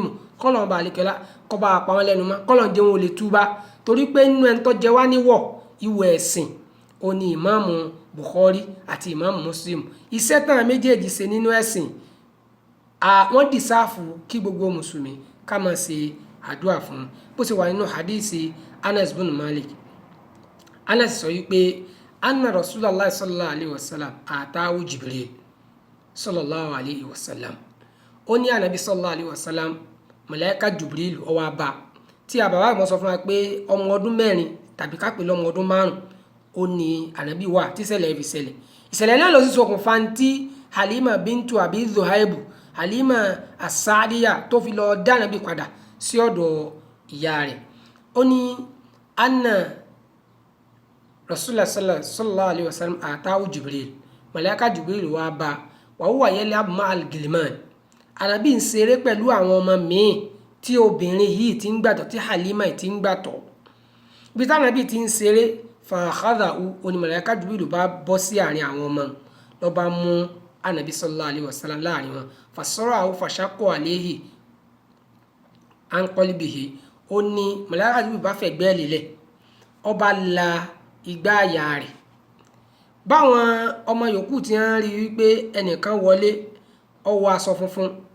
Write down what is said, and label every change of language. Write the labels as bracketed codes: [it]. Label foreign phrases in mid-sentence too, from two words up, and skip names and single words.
[yo] kọ́lọ́n bá alikiola kọ́ bá pa wọ́n lẹ́nu mọ́ kọ́lọ́n jẹ́ wọn ò lè túbá torí pé nínú ẹni tó jẹ wá níwọ̀ ìwọ̀ ẹ̀sìn ó ní ìmáàmù Bukhari àti ìmáàmù Muslim iṣẹ́ tán méjèèjì ṣe nínú ẹ̀sìn wọ́n dìsáàfù kí gbogbo mùsùlùmí ká máa ṣe àdúrà fún bó ṣe wà nínú hadisi Anas bin Malik Anas sọ wípé [ar] أن رسول الله صلى الله عليه وسلم أتاه جبريل صلى الله عليه وسلم [yo] ó ní ànábì [ar] صلى الله عليه [yo] wasallam màláíkà Jibril ó wá bá tí àbàbà àmọ́ sọ fún wa pé ọmọ ọdún mẹ́rin tàbí ká pè lọ́mọ ọdún márùn ó ní ànábì wà tí ṣẹlẹ̀ fi ṣẹlẹ̀ ìṣẹ̀lẹ̀ náà ló sì ṣokùnfà tí Halima bintu Abi Dhuhaibu Halima as-Sa'diya tó fi lọ dá ànábì padà sí ọ̀dọ̀ ìyá rẹ̀ ó ní anna [ar] رسول الله صلى الله عليه وسلم أتاه جبريل [yo] màláíkà Jibril wá bá [ar] وهو يلعب مع الغلمان [yo] ànábì ń ṣeré pẹ̀lú àwọn ọmọ míì tí obìnrin yìí ti ń gbàtọ̀ tí Halima ti ń gbàtọ̀ bí tànábì ti ń ṣeré [ar] فأخذه [yo] onímọ̀láyíká Jibrilu bá bọ́ sí àárín àwọn ọmọ ló bá mú ànábì [ar] صلى الله عليه وسلم [yo] láàrin wọn [ar] فصرعه فشق عليه عن قلبه [yo] ó ní mọ̀láyíká Jibrilu bá fẹ̀gbẹ́ lélẹ̀ ó bá la igbá àyà rẹ̀ báwọn ọmọ yòókù ti ń rí wípé ẹnìkan wọlé ó wọ aṣọ funfun